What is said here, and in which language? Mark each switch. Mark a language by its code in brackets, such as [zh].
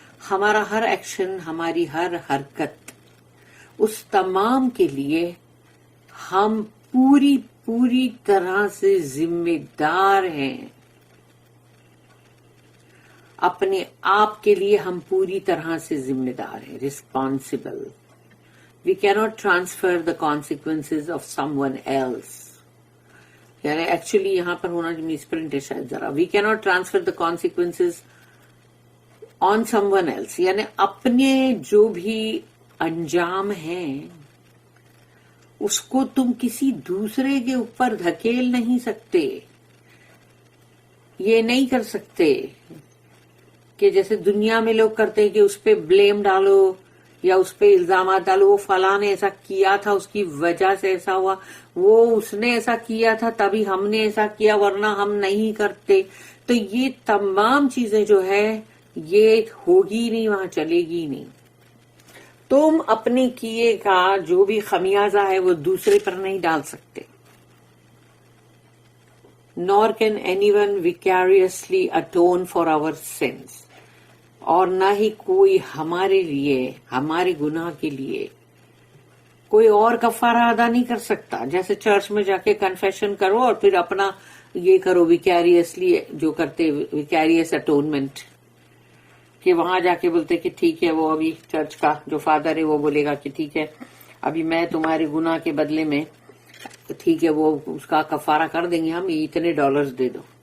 [ur] ہمارا ہر ایکشن، ہماری ہر حرکت، اس تمام کے لیے ہم پوری طرح سے ذمہ دار ہیں. اپنے آپ کے لیے ہم پوری طرح سے ذمہ دار ہیں، responsible. [en] We cannot transfer the consequences of someone else. [ur] یعنی ایکچولی یہاں پر ہونا جو مسپرنٹ ہے شاید ذرا. [en] We cannot transfer the consequences on someone else. [ur] یعنی اپنے جو بھی انجام ہیں اس کو تم کسی دوسرے کے اوپر دھکیل نہیں سکتے. یہ نہیں کر سکتے کہ جیسے دنیا میں لوگ کرتے ہیں کہ اس پہ بلیم ڈالو یا اس پہ الزامات ڈالو، وہ فلاں نے ایسا کیا تھا اس کی وجہ سے ایسا ہوا، وہ اس نے ایسا کیا تھا تبھی ہم نے ایسا کیا ورنہ ہم نہیں کرتے. تو یہ تمام چیزیں جو ہے یہ ہوگی نہیں، وہاں چلے گی نہیں. تم اپنے کیے کا جو بھی خمیازہ ہے وہ دوسرے پر نہیں ڈال سکتے. [en] nor can anyone vicariously atone for our sins. [ur] اور نہ ہی کوئی ہمارے لیے، ہمارے گناہ کے لیے کوئی اور کفارہ ادا نہیں کر سکتا. جیسے چرچ میں جا کے کنفیشن کرو اور پھر اپنا یہ کرو ویکیریسلی، جو کرتے ویکیریس اٹونمنٹ، کہ وہاں جا کے بولتے کہ ٹھیک ہے وہ ابھی چرچ کا جو فادر ہے وہ بولے گا کہ ٹھیک ہے ابھی میں تمہارے گناہ کے بدلے میں ٹھیک ہے وہ اس کا کفارہ کر دیں گے، ہم اتنے ڈالرز دے دو.